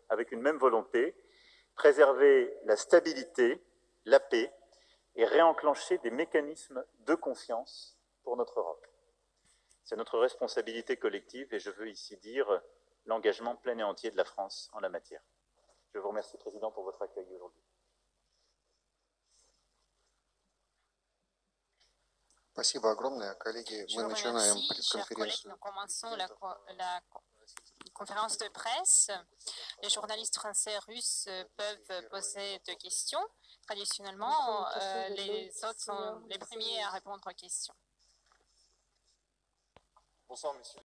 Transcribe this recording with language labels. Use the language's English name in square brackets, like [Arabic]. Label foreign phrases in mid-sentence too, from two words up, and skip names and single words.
[French] Avec une même volonté, préserver la stabilité, la paix et réenclencher des mécanismes de confiance pour notre Europe. C'est notre responsabilité collective et je veux ici dire l'engagement plein et entier de la France en la matière. Je vous remercie, Président, pour votre accueil aujourd'hui. [Russian] Спасибо огромное, коллеги. [French] Je [Russian] Мы [French] vous [Russian] начинаем [French] remercie, chers collègues. [Russian] пресс-конференцию. [French] Nous commençons la conférence de presse. Les journalistes français et russes peuvent poser des questions. Traditionnellement, les autres sont les premiers à répondre aux questions. Bonsoir, messieurs.